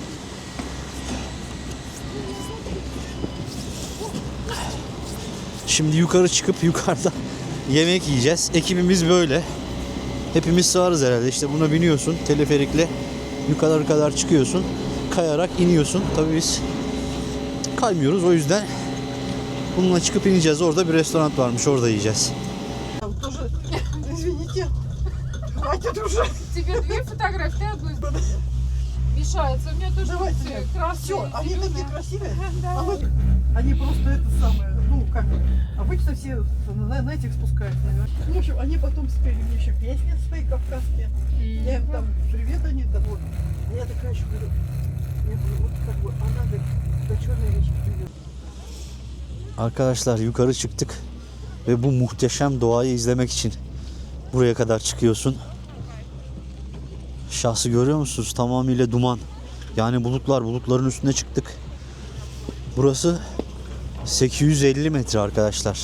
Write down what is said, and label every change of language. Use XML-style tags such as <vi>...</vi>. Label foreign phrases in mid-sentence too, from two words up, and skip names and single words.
<tr>Şimdi yukarı çıkıp yukarıda yemek yiyeceğiz. Ekibimiz böyle. Hepimiz sığarız herhalde. İşte buna biniyorsun teleferikle, yukarı kadar çıkıyorsun. Kayarak iniyorsun. Tabii biz kaymıyoruz, o yüzden bununla çıkıp ineceğiz. Orada bir restoran varmış, orada yiyeceğiz.</tr> <ru>Там тоже, извините, хватит уже. Тебе две фотографии, одну мешается. У меня тоже Давайте, все красные. Все, они такие зелёные. красивые. Да. А вот они просто это самое, ну как, обычно все на этих спускаются наверх. В общем, они потом спели мне еще песни свои кавказские. Я им там привет, они там вот. Я такая еще говорю, я говорю, вот как бы, а надо до черной речки привет.</ru> <tr>Arkadaşlar yukarı çıktık ve bu muhteşem doğayı izlemek için buraya kadar çıkıyorsun. Şahsı görüyor musunuz? Tamamıyla duman. Yani bulutların üstüne çıktık. Burası 850 metre arkadaşlar.</tr>